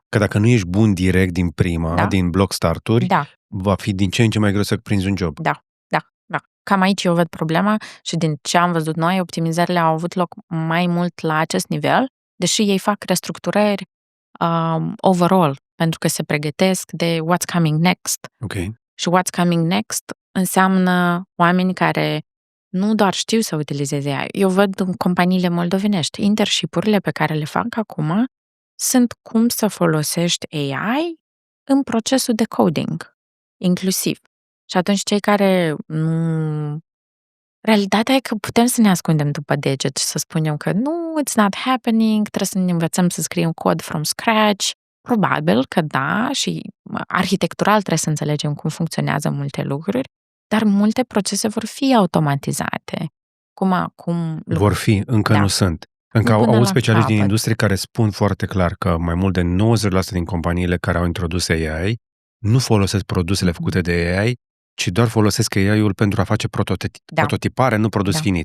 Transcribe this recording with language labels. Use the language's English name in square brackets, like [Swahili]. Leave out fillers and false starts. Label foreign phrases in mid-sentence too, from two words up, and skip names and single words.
[Romanian] Că dacă nu ești bun direct din prima, din block start-uri, va fi din ce în ce mai greu să prinzi un job. Da. Cam aici eu văd problema și din ce am văzut noi, optimizările au avut loc mai mult la acest nivel, deși ei fac restructurări overall, pentru că se pregătesc de [English] what's coming next. [Romanian] Okay. Și [English] what's coming next [Romanian] înseamnă oameni care nu doar știu să utilizeze AI. Eu văd în companiile moldovenești, internship-urile pe care le fac acum sunt cum să folosești AI în procesul de coding, inclusiv. Și atunci cei care nu... Realitatea e că putem să ne ascundem după deget și să spunem că nu, [English] it's not happening, [Romanian] trebuie să ne învățăm să scriem cod [English] from scratch. [Romanian] Probabil că da, și arhitectural trebuie să înțelegem cum funcționează multe lucruri, dar multe procese vor fi automatizate. Cum acum... Vor fi, încă nu sunt. Încă au specialiști din industrie care spun foarte clar că mai mult de 90% din companiile care au introdus AI nu folosesc produsele făcute de AI, ci doar folosesc AI-ul pentru a face prototipare, nu produs finit.